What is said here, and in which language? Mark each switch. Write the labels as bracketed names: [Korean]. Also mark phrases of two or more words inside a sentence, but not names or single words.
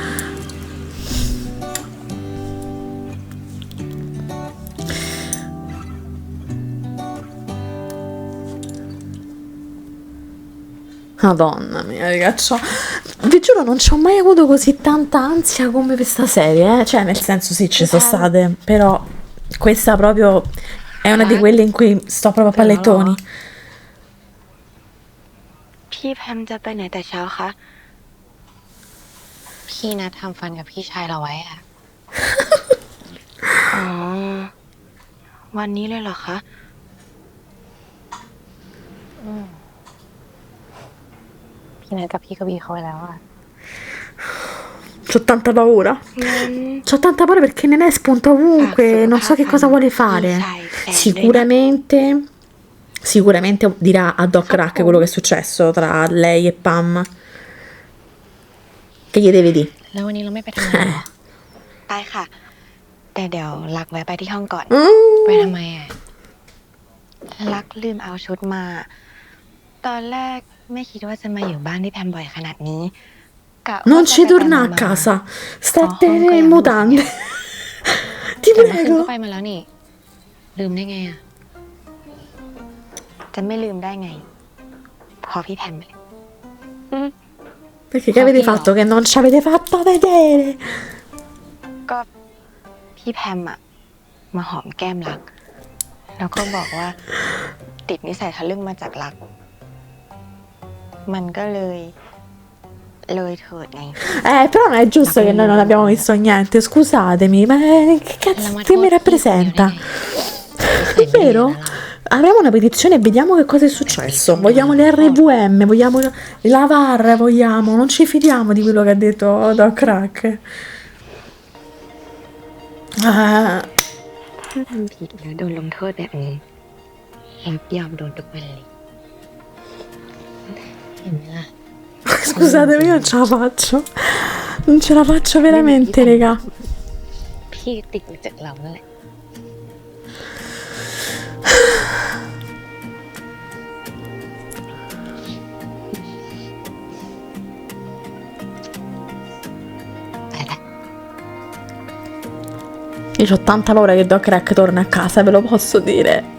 [Italian] Madonna mia, ragazzi, vi giuro non ci ho mai avuto così tanta ansia come per sta serie, cioè nel senso sì ci sono state, però questa proprio è una di quelle in cui sto proprio a pallettoni. [Thai] พี่แพมจะไปไหนแต่เช้าคะ พี่นัดทำฟันกับพี่ชายเราไว้อะอ๋อ วันนี้เลยเหรอคะ พี่นัดกับพี่กบีเขาไว้แล้วอะ [Italian] C'ho tanta paura. C'ho tanta paura perché Nenè spunta ovunque, non so che cosa vuole fare. Sicuramente dirà a Doc Rack quello che è successo tra lei e Pam. Che gli deve dire? [Thai] แล้ววันนี้เราไม่ไปทำงานเหรอ ไปค่ะ แต่เดี๋ยวรักแวะไปที่ห้องก่อน ไปทำไมอะรักลืมเอาชุดมา ตอนแรกไม่คิดว่าจะมาอยู่บ้านที่แพมบ่อยขนาดนี้ [Italian] Non ci torna a casa, state in mutande. Ti [Thai] แต่เมื่อคืน [Italian] prego. [Thai] ก็ไปมาแล้วนี่ ลืมได้ไงอะจะไม่ลืมได้ไง พอพี่แพมไปเลย [Italian] Perché che avete fatto che non ci avete fatto vedere? [Thai] ก็พี่แพมอะมาหอมแก้มรัก แล้วก็บอกว่า ติดนิสัยทะลึ่งมาจากรัก มันก็เลยเลยเถิดไง [Italian] Però non è giusto che noi non abbiamo visto niente, scusatemi, ma che cazzo che mi rappresenta? È vero? Apriamo una petizione e vediamo che cosa è successo. Vogliamo le RVM, vogliamo la VAR, vogliamo, non ci fidiamo di quello che ha detto Doc Crack. [Thai] ถ้าทำผิดแล้วโดนลงโทษแบบนี้รับยอมโดนทุกวันเลยเห็นไหมล่ะ [Italian] Scusatemi, io non ce la faccio. Non ce la faccio veramente, raga. [Thai] พี่ติดมาจากเรานั่นแหละ [Italian] Io ho tanta paura che Doc Crack torni a casa, ve lo posso dire.